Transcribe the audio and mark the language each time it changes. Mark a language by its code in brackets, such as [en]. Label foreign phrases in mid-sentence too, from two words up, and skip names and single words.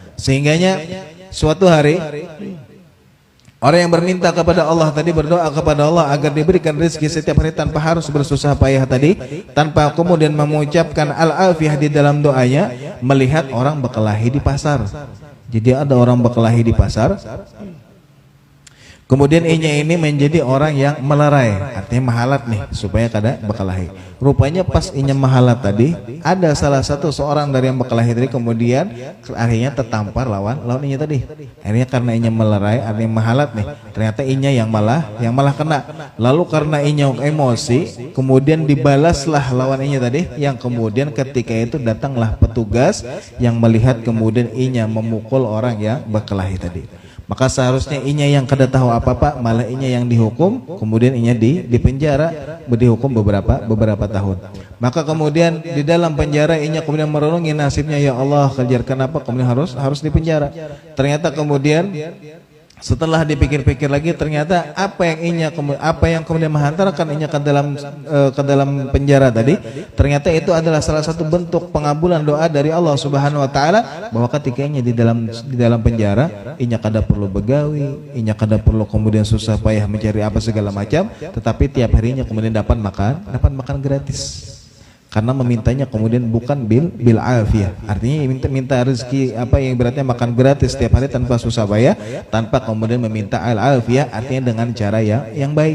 [id] Sehingganya suatu hari orang yang berminta kepada Allah tadi, berdoa kepada Allah agar diberikan rezeki setiap hari tanpa harus bersusah payah tadi, tanpa kemudian mengucapkan al-afiyah di dalam doanya, melihat orang berkelahi di pasar. Jadi ada orang berkelahi di pasar, kemudian ini menjadi orang yang melerai, artinya [bjn] mahalat nih [id] supaya kada berkelahi. Rupanya pas inya mahalat tadi, ada salah satu seorang dari yang berkelahi tadi kemudian akhirnya tertampar lawan inya tadi. Akhirnya karena inya melerai, artinya [bjn] mahalat nih, [id] ternyata inya yang malah kena. Lalu karena inya emosi, kemudian dibalaslah lawan inya tadi, yang kemudian ketika itu datanglah petugas yang melihat kemudian inya memukul orang yang berkelahi tadi. Maka seharusnya inya yang kada tahu apa-apa, malah inya yang dihukum, kemudian inya di penjara, dihukum beberapa tahun. Maka kemudian di dalam penjara inya kemudian merenungi nasibnya, [ar] ya Allah [id] kejar kenapa kemudian harus di penjara. Ternyata kemudian setelah dipikir-pikir lagi, ternyata apa yang kemudian menghantarkan inya ke dalam penjara tadi, ternyata itu adalah salah satu bentuk pengabulan doa dari Allah [ar] Subhanahu wa taala, [id] bahwa ketika inya di dalam penjara, [bjn] inya kada perlu begawi, [id] inya kada perlu kemudian susah payah mencari apa segala macam, tetapi tiap harinya kemudian dapat makan gratis. Karena memintanya kemudian bukan [ar] bil afiyah, [id] artinya minta rezeki yang beratnya makan gratis setiap hari tanpa susah payah, tanpa kemudian meminta [ar] al afiyah, [id] artinya dengan cara yang baik.